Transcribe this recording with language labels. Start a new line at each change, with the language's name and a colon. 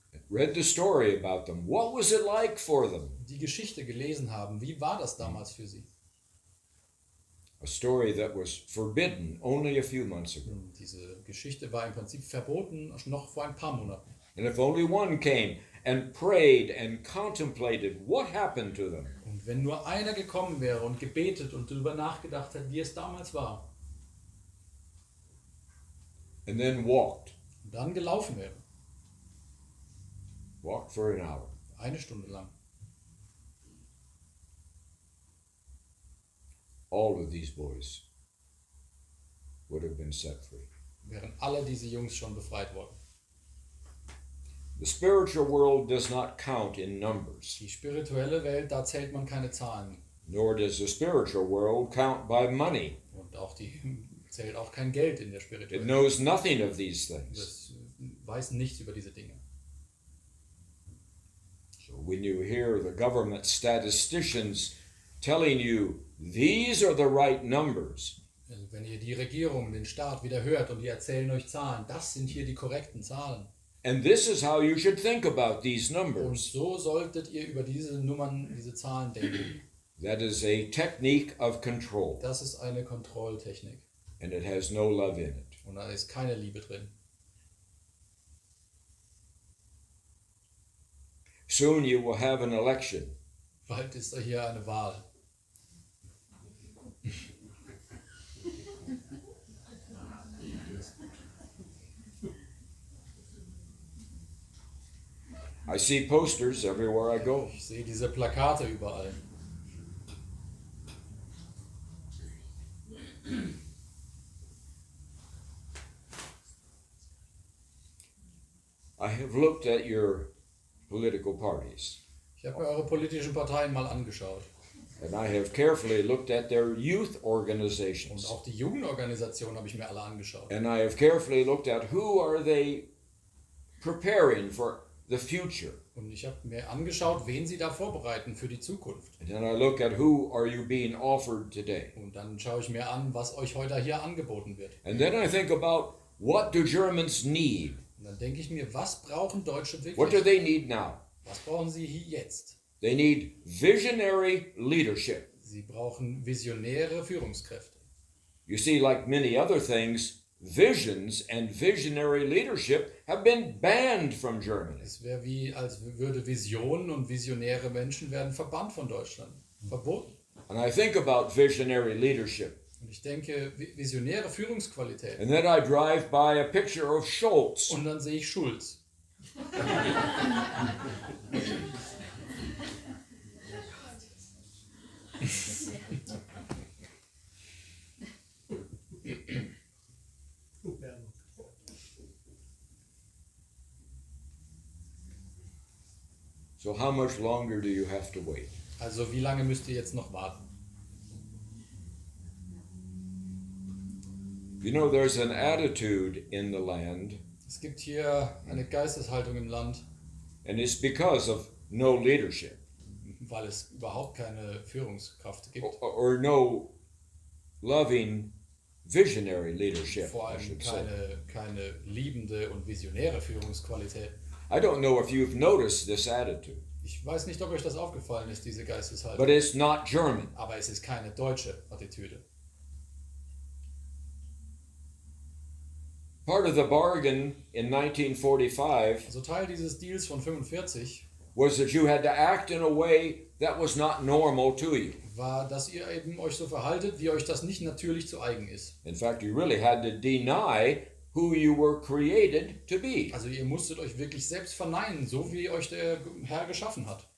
English: read the story about them. What was it like for them?
German: die Geschichte gelesen haben, wie war das damals für sie?
English: A story that was forbidden only a few months ago.
German: Diese Geschichte war im Prinzip verboten, noch vor ein paar Monaten.
English: And if only one came and prayed and contemplated what happened to them,
German: Und wenn nur einer gekommen wäre und gebetet und darüber nachgedacht hat, wie es damals war,
English: and then walked
German: und dann gelaufen wäre,
English: for an hour,
German: 1 Stunde lang,
English: all of these boys would have been set free.
German: wären alle diese Jungs schon befreit worden.
English: The spiritual world does not count in numbers,
German: Die spirituelle Welt, da zählt man keine Zahlen.
English: nor does the spiritual world count by money.
German: Und auch die zählt auch kein Geld in der
English: It
German: spirituellen Welt.
English: knows nothing of these things.
German: Das weiß nichts über diese Dinge.
English: So when you hear the government statisticians telling you these are the right numbers,
German: Also wenn ihr die Regierung, den Staat wieder hört und die erzählen euch Zahlen, das sind hier die korrekten Zahlen.
English: and this is how you should think about these
German: Und
English: numbers,
German: so solltet ihr über diese Nummern, diese Zahlen denken.
English: that is a technique of control,
German: Das ist eine Kontrolltechnik.
English: and it has no love in it.
German: Und da ist keine Liebe drin.
English: Soon you will have an election,
German: Bald ist da hier eine Wahl.
English: I see posters everywhere I go.
German: Ich sehe diese Plakate überall.
English: I have looked at your political parties,
German: Ich habe mir eure politischen Parteien mal angeschaut.
English: and I have carefully looked at their youth
German: Und
English: organizations,
German: auch die Jugendorganisationen habe ich mir alle angeschaut.
English: and I have carefully looked at who are they preparing for the future,
German: Und ich habe mir angeschaut, wen sie da vorbereiten für die Zukunft.
English: and then I look at who are you being offered today,
German: Und dann schaue ich mir an, was euch heute hier angeboten wird.
English: and then I think about what do Germans need?
German: Und dann denke ich mir, was brauchen Deutsche
English: What do
German: wirklich?
English: they need now?
German: Was brauchen sie hier jetzt?
English: They need visionary leadership.
German: Sie brauchen visionäre Führungskräfte.
English: You see, like many other things, visions and visionary leadership have been banned from Germany.
German: Es wäre wie, als würde Visionen und visionäre Menschen werden verbannt von Deutschland. Verboten.
English: And I think about visionary leadership.
German: Und ich denke, visionäre Führungsqualität.
English: And then I drive by a picture of Schultz.
German: Und dann sehe ich Schulz.
English: So how much longer do you have to wait?
German: Also wie lange müsst ihr jetzt noch warten?
English: You know, there's an attitude in the land,
German: Es gibt hier eine Geisteshaltung im Land,
English: and it's because of no leadership
German: weil es überhaupt keine Führungskraft gibt.
English: or no loving visionary leadership,
German: Vor
English: I
German: allem
English: should say.
German: keine liebende und visionäre Führungsqualität.
English: I don't know if you've noticed this attitude,
German: Ich weiß nicht, ob euch das aufgefallen ist, diese Geisteshaltung.
English: but it's not German.
German: Aber es ist keine deutsche Attitüde.
English: Part of the bargain in 1945
German: Also Teil dieses Deals von 45
English: was that you had to act in a way that was not normal to you.
German: war, dass ihr eben euch so verhaltet, wie euch das nicht natürlich zu eigen ist.
English: In fact, you really had to deny who you were created to be.
German: Also ihr musstet euch wirklich selbst verneinen, so wie euch der Herr geschaffen hat.